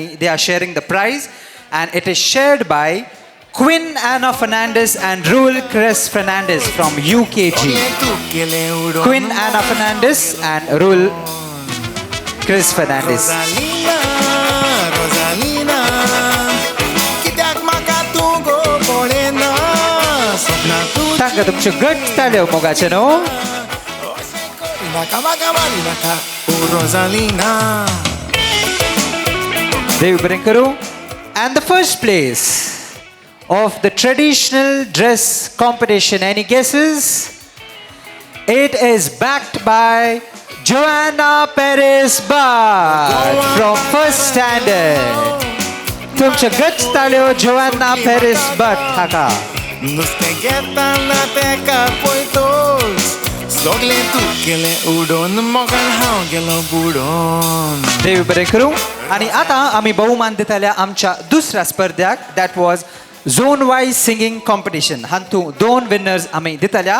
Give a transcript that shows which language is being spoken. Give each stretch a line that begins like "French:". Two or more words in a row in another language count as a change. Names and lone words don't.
English: They are sharing the prize and it is shared by Queen Anna Fernandez and Rule Chris Fernandez from UKG. Queen Anna Fernandez and Rule Chris Fernandez.
Konkani: कित्याक म्हाका तूं गो पळय स्पर्धांक तुमचे गट ताल्यो मोगाचे न्हू देव बरें करूं
English: and the first place of the traditional dress competition, any guesses? It is backed by Joanna Perez Bhatt from first standard.
Konkani: तुमचे गच ताल्यो Joanna Perez Bhatt हाका. नुस्तें घेताना तेका पळयतोच सगलें तूं केलें उडोवन मोगान हांव गेलो बुडोवन. देव बरें करूं आणि आता आम्ही बहुमान दिताल्या आमच्या दुसऱ्या स्पर्ध्याक
English: that was zone wise singing competition
Konkani: हातूंत 2 विनर्स आम्ही दिताल्या.